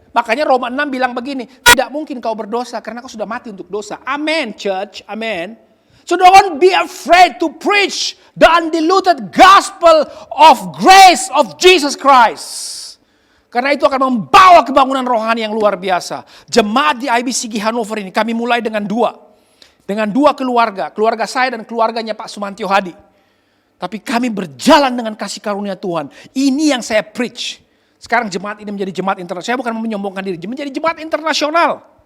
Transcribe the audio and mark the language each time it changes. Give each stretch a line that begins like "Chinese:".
Indonesian: Makanya Roma 6 bilang begini, tidak mungkin kau berdosa karena kau sudah mati untuk dosa. Amin, church. Amin.
English: So don't be afraid to preach the undiluted gospel of grace of Jesus Christ.
Indonesian: Karena itu akan membawa kebangunan rohani yang luar biasa. Jemaat di IBCG Hannover ini kami mulai dengan dua keluarga. Keluarga saya dan keluarganya Pak Sumantio Hadi. Tapi kami berjalan dengan kasih karunia Tuhan. Ini yang saya preach. Sekarang jemaat ini menjadi jemaat internasional. Saya bukan menyombongkan diri, menjadi jemaat internasional.